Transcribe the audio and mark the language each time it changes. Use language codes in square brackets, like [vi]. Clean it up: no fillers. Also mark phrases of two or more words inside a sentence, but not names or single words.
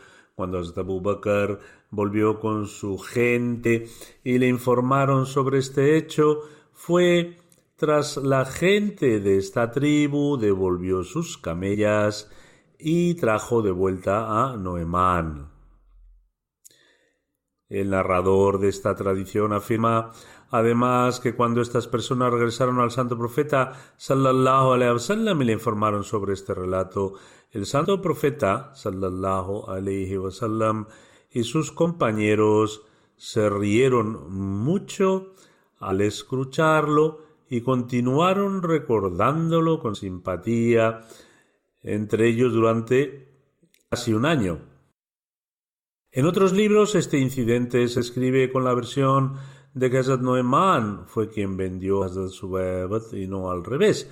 [es] Cuando Abu Bakr volvió con su gente y le informaron sobre este hecho, fue tras la gente de esta tribu, devolvió sus camellas y trajo de vuelta a Nu'man. El narrador de esta tradición afirma además que cuando estas personas regresaron al santo profeta [ar] صلى الله عليه وسلم [es] y le informaron sobre este relato, el santo profeta [ar] صلى الله عليه وسلم [es] y sus compañeros se rieron mucho al escucharlo y continuaron recordándolo con simpatía entre ellos durante casi un año. En otros libros este incidente se escribe con la versión de que Hazrat Nu'man fue quien vendió a Hazrat Subaybat y no al revés.